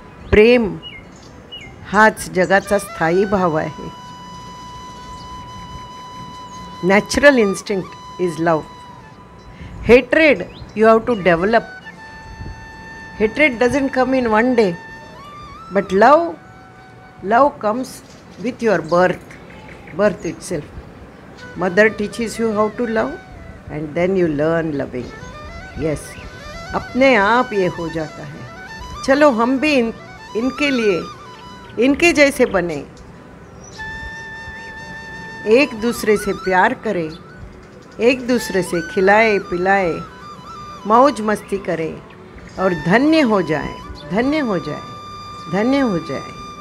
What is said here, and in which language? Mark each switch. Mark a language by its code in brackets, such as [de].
[mr] प्रेम हाच जगाचा स्थायी भाव आहे। [en] Natural instinct is love. Hatred you have to develop. Hatred doesn't come in one day, but love comes with your birth itself. Mother teaches you how to love and then you learn loving. [hi] Yes, अपने आप ये हो जाता है। चलो हम भी इनके लिए इनके जैसे बने, एक दूसरे से प्यार करें, एक दूसरे से खिलाए पिलाए, मौज मस्ती करें और धन्य हो जाए, धन्य हो जाए, धन्य हो जाए।